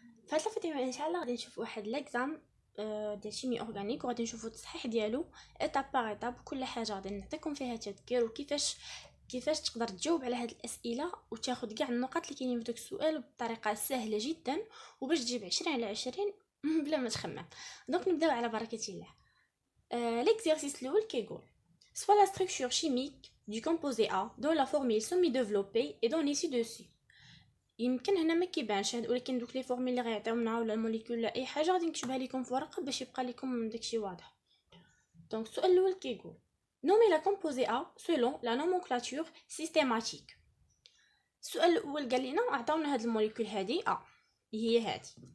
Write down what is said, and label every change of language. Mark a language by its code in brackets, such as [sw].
[ar] في هاد الفيديو ان شاء الله غادي نشوفوا واحد ليكزام ديال شيمي اورغانيك، وغادي نشوفوا التصحيح ديالو ايتاب باغ ايتاب. كل حاجه غادي نعطيكم فيها تذكير وكيفاش تقدر تجاوب على هاد الاسئله وتاخذ كاع النقاط اللي كاينين في داك السؤال بطريقه سهله جدا، وباش تجيب 20 على 20 بلا ما تخمم. دونك نبداو على بركه الله. [fr] L'exercice [ar] الاول كيقول [fr] soit la structure chimique du composé A dont la formule semi-développée est donnée ci-dessus. [ar] يمكن هنا ما كيبانش ولكن دوك لي فورمول اللي غيعطيونا ولا الموليكول ولا اي حاجه غادي نكتبها لكم في ورقه باش يبقى لكم داكشي واضح. دونك السؤال الاول كيقول نومي لا كومبوزي A [fr] selon la nomenclature systématique. [ar] السؤال الاول قال لنا عطاونا هاد الموليكول هادي A هي هادي.